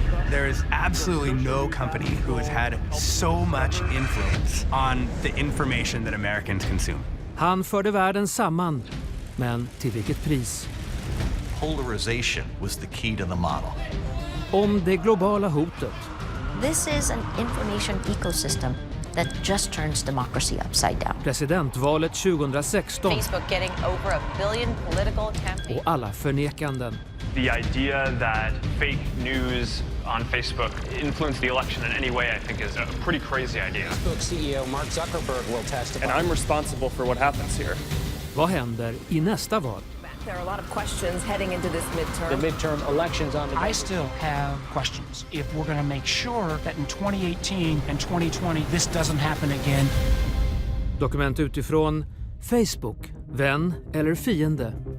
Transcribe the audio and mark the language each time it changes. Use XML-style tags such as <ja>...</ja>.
<en>There is absolutely no company who has had so much influence on the information that Americans consume.</en> <sv>Han förde världen samman, men till vilket pris?</sv> <en>Polarization was the key to the model.</en> <sv>Om det globala hotet.</sv> <en>This is an information ecosystem that just turns democracy upside down.</en> <sv>Presidentvalet 2016.</sv> <en>Facebook getting over 1 billion political campaigns.</en> <sv>Och alla förnekanden.</sv> <en>The idea that fake news on Facebook influenced the election in any way, I think, is a pretty crazy idea. Facebook CEO Mark Zuckerberg will testify. And I'm responsible for what happens here.</en> <sv>Vad händer i nästa val?</sv> <en>There are a lot of questions heading into this midterm. The midterm elections on the... I still have questions. If we're going to make sure that in 2018 and 2020 this doesn't happen again.</en> <sv>Dokument utifrån Facebook, vän eller fiende.</sv>